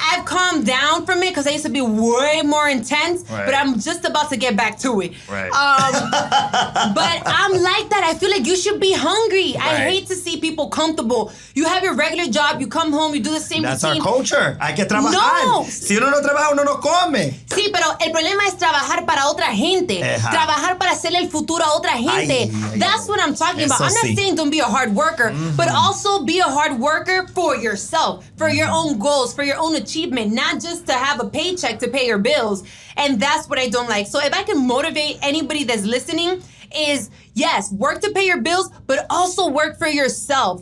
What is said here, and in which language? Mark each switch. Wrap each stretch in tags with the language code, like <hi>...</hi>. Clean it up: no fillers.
<en>I've calmed down from it because I used to be way more intense. Right. But I'm just about to get back to it. Right. But I'm like that. I feel like you should be hungry. Right. I hate to see people comfortable. You have your regular job. You come home. You do the same routine. That's our culture.</en> <es>Hay que trabajar. No. Si uno no trabaja, uno no come. Sí, pero el problema es trabajar para otra gente. Trabajar para hacerle el futuro a otra gente.</es> <en>That's what I'm talking about. I'm not saying don't be a hard worker, but also be a hard worker for yourself, for your own goals, for your own achievement, not just to have a paycheck to pay your bills. And that's what I don't like. So if I can motivate anybody that's listening, is, yes, work to pay your bills, but also work for yourself.</en>